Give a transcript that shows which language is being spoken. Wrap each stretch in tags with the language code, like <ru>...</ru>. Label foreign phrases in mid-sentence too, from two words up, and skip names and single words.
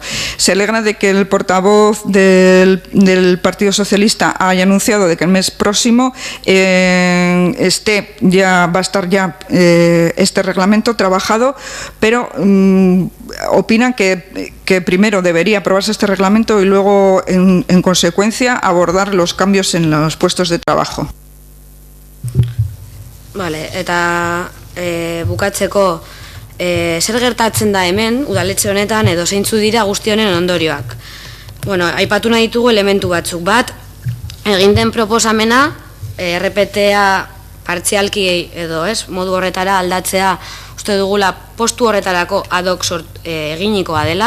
<es>Se alegra de que el portavoz del Partido Socialista haya anunciado de que el mes próximo va a estar ya este reglamento trabajado, pero opinan que primero debería aprobarse este reglamento y luego, en consecuencia, abordar los cambios en los puestos de trabajo. Vale,</es> <eu>eta bukatzeko, zer gertatzen da hemen, udaletxe honetan, edo zeintzu dira guzti honen ondorioak. Bueno, aipatu nahi ditugu elementu batzuk. Bat, egin den proposamena, RPTA partzialki edo modu horretara aldatzea, uste dugula postu horretarako</eu> <la>ad hoc</la> <eu>eginikoa dela.</eu>